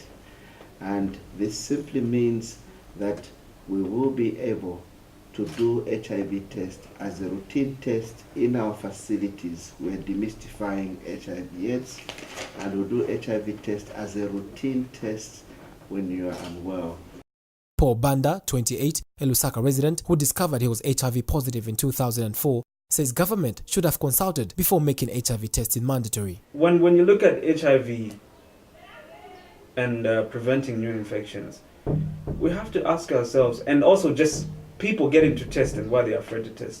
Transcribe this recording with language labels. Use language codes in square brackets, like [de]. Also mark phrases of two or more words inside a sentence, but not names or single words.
[en] And this simply means that we will be able to do HIV test as a routine test in our facilities. We're demystifying HIV/AIDS, and we'll do HIV test as a routine test when you are unwell. Phiri-Banda, 28, a Lusaka resident who discovered he was HIV positive in 2004, says government should have consulted before making HIV testing mandatory. When you look at HIV and preventing new infections, we have to ask ourselves, and also just people getting to test and why they're afraid to test.